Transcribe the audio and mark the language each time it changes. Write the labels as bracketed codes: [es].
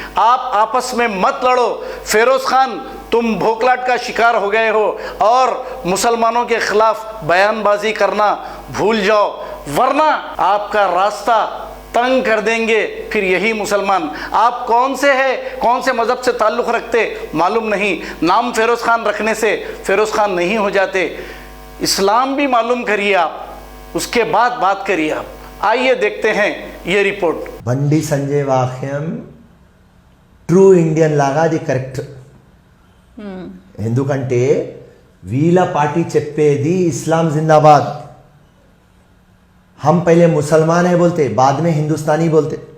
[hi] आप आपस में मत लड़ो। फिरोज खान, तुम भोखलाट का शिकार हो गए हो और मुसलमानों के खिलाफ बयानबाजी करना भूल जाओ, वरना आपका रास्ता तंग कर देंगे फिर यही मुसलमान। आप कौन से हैं, कौन से मज़हब से ताल्लुक़ रखते मालूम नहीं, नाम फिरोज़ खान रखने से फिरोज़ खान नहीं हो जाते। इस्लाम भी मालूम करिए आप, उसके बाद बात करिए आप। आइए देखते हैं ये रिपोर्ट। [te] బండి సంజయ్ వాక్యం ట్రూ ఇండియన్ లాగా అది కరెక్ట్. ఎందుకంటే వీళ్ళ పార్టీ చెప్పేది ఇస్లాం జిందాబాద్. [hi] हम पहले मुसलमान है बोलते, बाद में हिंदुस्तानी बोलते.